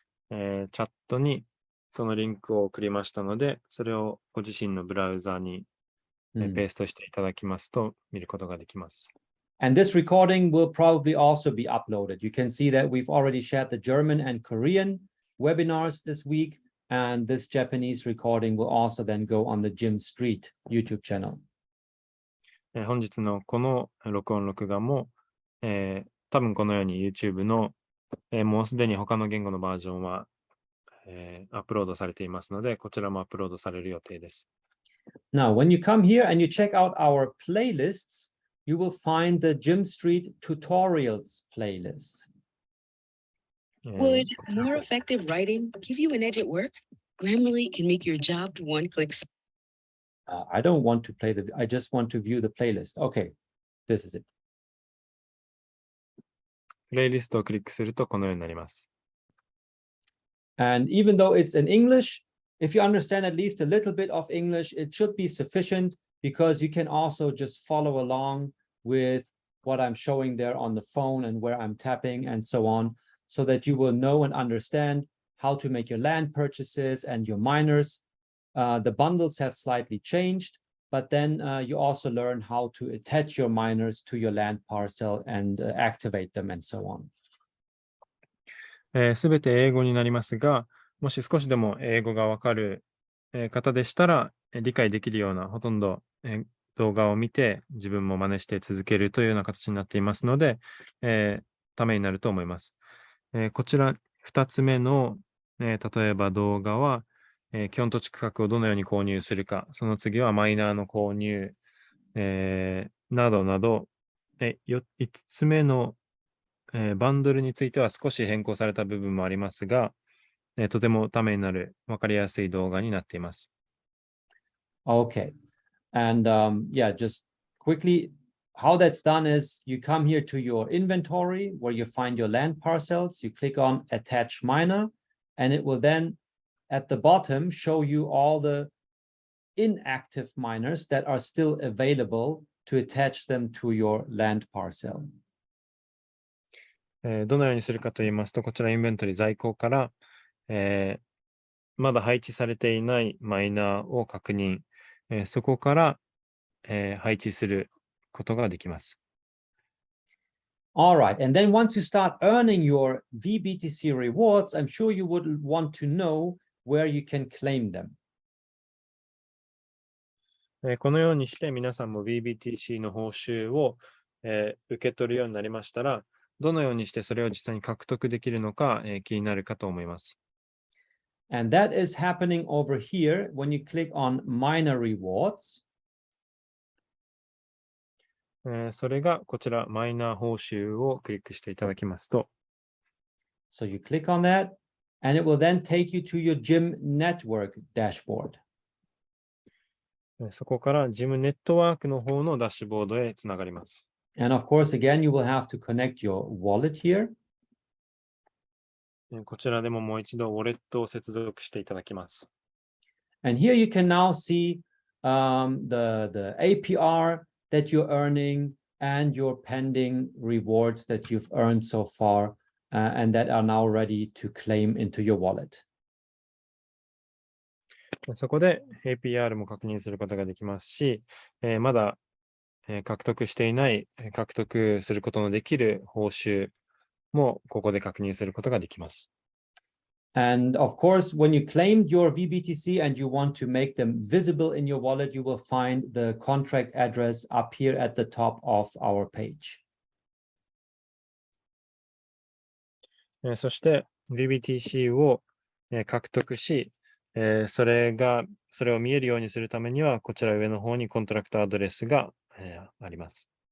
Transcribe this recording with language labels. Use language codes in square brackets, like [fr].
[ja] チャットにそのリンクを送りましたので、それをご自身のブラウザにペーストしていただきますと見ることができます。 [en] And this recording will probably also be uploaded. You can see that we've already shared the German and Korean webinars this week, and this Japanese recording will also then go on the Jim Street YouTube channel. [ja] 本日のこの録音録画も、多分このように YouTube の、もうすでに他の言語のバージョンは、アップロードされていますので、こちらもアップロードされる予定です。 [en] Now, when you come here and you check out our playlists, you will find the Jim Street tutorials playlist. Would more effective writing give you an edge at work? Grammarly can make your job one click. I don't want to play I just want to view the playlist. Okay, this is it. [ja] プレイリストをクリックするとこのようになります。 [en] And even though it's in English, if you understand at least a little bit of English, it should be sufficient because you can also just follow along with what I'm showing there on the phone and where I'm tapping and so on, so that you will know and understand how to make your land purchases and your miners. The bundles have slightly changed, but then you also learn how to attach your miners to your land parcel and activate them and so on. [ja] すべて英語になりますが、もし少しでも英語がわかる方でしたら、理解できるようなほとんど動画を見て自分も真似して続けるというような形になっていますので、ためになると思います。こちら2つ目の、例えば動画は、基本土地区画をどのように購入するか、その次はマイナーの購入、などなど、5つ目の、バンドルについては少し変更された部分もありますが、とてもためになる、わかりやすい動画になっています。 [en] Okay. And yeah, just quickly, how that's done is you come here to your inventory where you find your land parcels, you click on attach miner, and it will then at the bottom show you all the inactive miners that are still available to attach them to your land parcel. [ja] どのようにするかと言いますと、こちらインベントリ在庫から、まだ配置されていないマイナーを確認、そこから、配置することができます。 [en] All right, and then once you start earning your VBTC rewards, I'm sure you would want to know where you can claim them. [ja] このようにして皆さんも VBTC の報酬を、受け取るようになりましたら、どのようにしてそれを実際に獲得できるのか、気になるかと思います。 [en] And that is happening over here when you click on miner rewards. [ja] それがこちらマイナー報酬をクリックしていただきますと。 [en] So you click on that, and it will then take you to your GYMNETWORK dashboard. [ja] そこからGYMNETWORKの方のダッシュボードへつながります。 [en] And of course, again, you will have to connect your wallet here. [ja] こちらでももう一度ウォレットを接続していただきます。 [en] And here you can now see the APR that you're earning and your pending rewards that you've earned so far and that are now ready to claim into your wallet. [ja] そこで APR も確認することができますし、まだ獲得していない、獲得することのできる報酬もここで確認することができます。 [en] And of course, when you claimed your VBTC and you want to make them visible in your wallet, you will find the contract address up here at the top of our page. [ja] そして VBTC を獲得し、それを見えるようにするためには、こちら上の方にコントラクトアドレスがあります。